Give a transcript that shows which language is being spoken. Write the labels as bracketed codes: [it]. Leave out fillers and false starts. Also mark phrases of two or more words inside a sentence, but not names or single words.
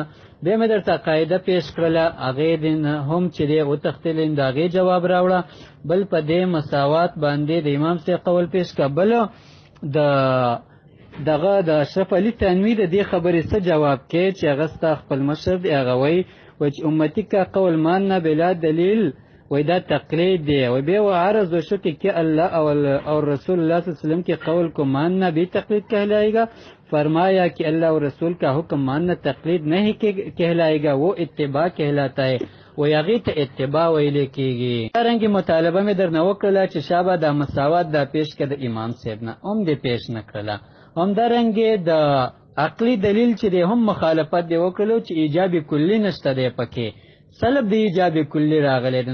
[ps] بیا مې درته قاعده پیش کړله هغې دې هم چې دی وتښتېلې د هغې جواب راوړه. بل په دې مساوات باندې د امام صاحب قول پیش کړه. بل دغه د اشرف علي تنوي د دې خبرې څه جواب کې چې هغه ستا خپل مشر دی هغه وایي چې [ur] امتي کا قول ماننا بلا دلیل [ps] وای دا تقلید دی. وای بیا عرض وشو [ur] کہ اللہ اور رسول اللہ صلی اللہ علیہ وسلم کے قول کو ماننا بھی تقلید کہلائے گا. فرمایا کہ اللہ اور رسول کا حکم ماننا تقلید نہیں کہلائے گا وہ اتباع کہلاتا ہے. [ps] وای هغې ته اتباع ویلې کېږي. دارنګې مطالبه مې درنه وکړله چې شابه دا مساوات دا پیش کړه د امام صاحب نه هم دې پیش نه کړله. همدارنګې د عقلي دلیل چې دی هم مخالفت دی وکړلو چې ایجاب کلي نشته دی پکې. سلب د ایجاب کلی راغلی دی.